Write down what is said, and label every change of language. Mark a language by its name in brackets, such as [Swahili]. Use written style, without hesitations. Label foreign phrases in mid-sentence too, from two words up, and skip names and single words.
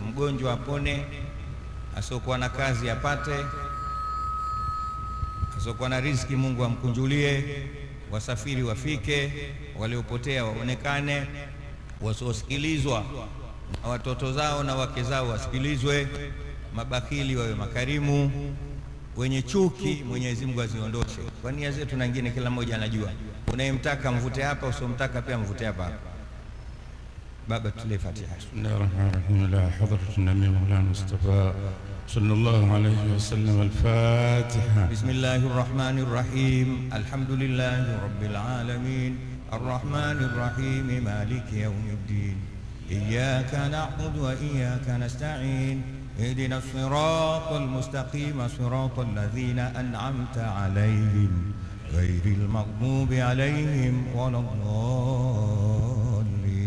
[Swahili] Mgonjwa apone, asiokuwa na kazi apate, asiokuwa na riziki Mungu amkunjulie, wasafiri wafike, waliopotea waonekane, wasiosikilizwa na watoto zao na wake zao wasikilizwe, mabakili wawe makarimu, wenye chuki Mwenyezi Mungu aziondoshe. Kwa nia zetu na nyingine kila mmoja anajua, unayemtaka mvute hapa, usomtaka pia mvute hapa. Baba, tule Fatiha. [Arabic] بسم الله الرحمن الرحيم. لحضرة النبي مولانا مصطفى صلى الله عليه وسلم. الفاتحة. بسم الله الرحمن الرحيم. الحمد لله رب العالمين. الرحمن الرحيم. مالك يوم الدين. إياك نعبد وإياك نستعين. اهدنا الصراط المستقيم صراط الذين أنعمت عليهم غير المغضوب عليهم ولا الضالين.